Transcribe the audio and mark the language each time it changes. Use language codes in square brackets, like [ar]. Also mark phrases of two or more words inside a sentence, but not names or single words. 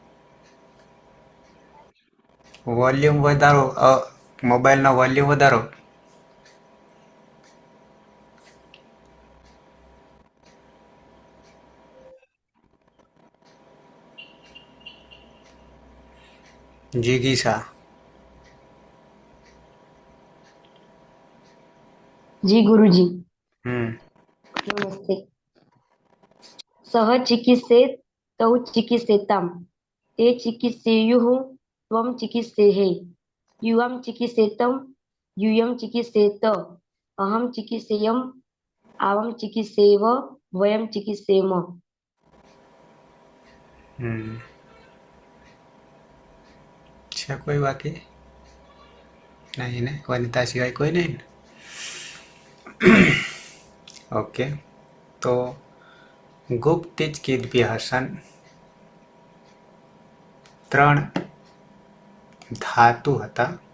[gu] વોલ્યુમ વધારો મોબાઈલનો વોલ્યુમ વધારો जिगीसा [hi] जी गुरुजी हम्म [sa] नमस्ते सः चिकित्सेत तौ चिकित्सेतां ते चिकित्सेयुः त्वं चिकित्सेः युवां चिकित्सेतं यूयं चिकित्सेत अहं चिकित्सेयम् आवां चिकित्सेव वयं चिकित्सेम [gu] છે કોઈ બાકી? નહીં ને, વનિતા સિવાય કોઈ નહીં ને? ઓકે, તો [sa] गुप्तिज किद्भ्यः सन [gu] 3 ધાતુ હતા.